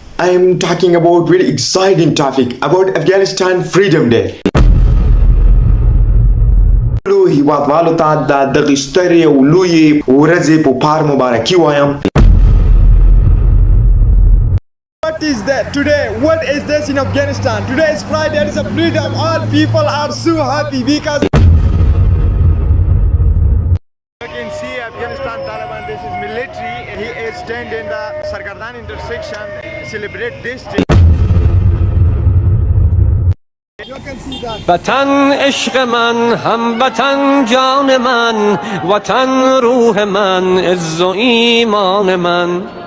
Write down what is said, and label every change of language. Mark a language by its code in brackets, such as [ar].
[en] I am talking about very exciting topic about Afghanistan Freedom Day. [ps] هیوادوالو ته د دغه سترې او لویې ورځې په پار مبارکي وایم. [en] What is that today? What is this in Afghanistan? Today is Friday, it is a freedom. All people are so happy because you can see Afghanistan Taliban, this is military. He is standing in the Sarkardan intersection, celebrate this day. You can see that. [fa] وطن عشق من، هموطن جان من، وطن روح من، عز و ایمان من.